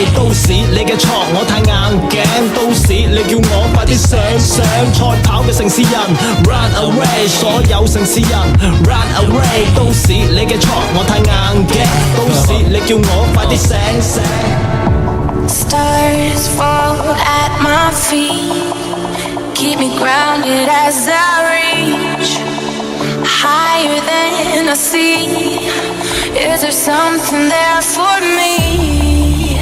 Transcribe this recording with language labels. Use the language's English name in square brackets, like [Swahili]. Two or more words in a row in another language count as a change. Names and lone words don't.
[Cantonese] 都市你嘅錯，我太硬頸。都市你叫我快啲醒醒。賽跑嘅城市人 [English] run away， [Cantonese] 所有城市人 [English] run away。 [Cantonese] 都市你嘅錯，我太硬頸。都市你叫我快啲醒醒。 [English] Stars fall at my feet, keep me grounded as I reach higher than I see. Is there something there for me?